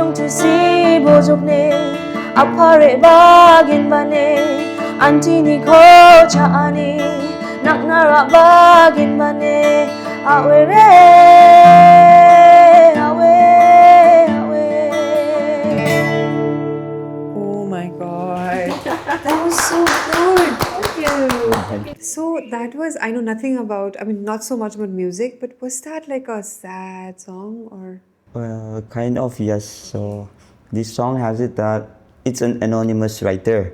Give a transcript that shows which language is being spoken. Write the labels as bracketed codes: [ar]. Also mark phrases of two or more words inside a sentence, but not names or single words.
[en] si bojok ne apare bagin bane antini ko chaani naknara bagin bane awere awe awe. Oh my god. That was so good. Thank you. So that was, I know nothing about, I mean, not so much about music, but was that like a sad song or? Well, kind of, yes. So this song has it that it's an anonymous writer.